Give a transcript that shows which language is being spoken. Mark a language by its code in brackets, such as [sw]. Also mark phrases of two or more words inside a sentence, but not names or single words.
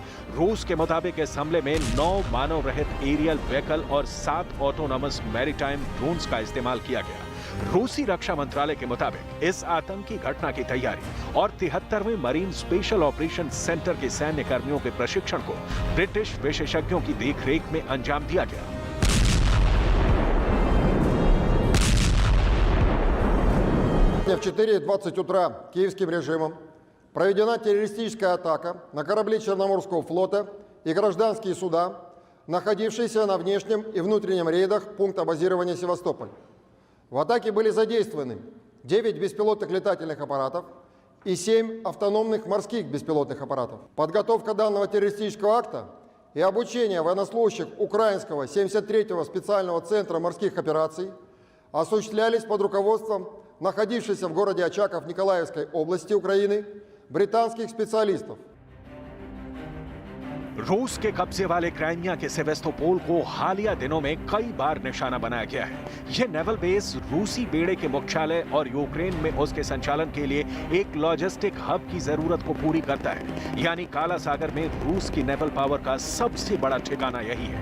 [hi] रूस के मुताबिक इस हमले में 9 मानव रहित [en] aerial vehicle [hi] और 7 [en] autonomous maritime drones [hi] का इस्तेमाल किया गया। रूसी रक्षा मंत्रालय के मुताबिक इस आतंकी घटना की तैयारी और 73वें मरीन [en] special operation center [hi] के सैन्य कर्मियों के प्रशिक्षण को ब्रिटिश विशेषज्ञों की देखरेख में अंजाम दिया गया। [ru] В 4:20 утра киевским режимом проведена террористическая атака на корабли Черноморского флота и гражданские суда, находившиеся на внешнем и внутреннем рейдах пункта базирования Севастополь. В атаке были задействованы 9 беспилотных летательных аппаратов и 7 автономных морских беспилотных аппаратов. Подготовка данного террористического акта и обучение военнослужащих украинского 73-го специального центра морских операций осуществлялись под руководством находившихся в городе Очаков Николаевской области Украины британских специалистов. [hi] रूस के कब्जे वाले क्राइमिया के सेवास्तोपोल को हालिया दिनों में कई बार निशाना बनाया गया है। यह [en] naval base [hi] रूसी बेड़े के मुख्यालय और यूक्रेन में उसके संचालन के लिए एक [en] logistic hub [hi] की जरूरत को पूरी करता है। यानी काला सागर में रूस की [en] naval power [hi] का सबसे बड़ा ठिकाना यही है।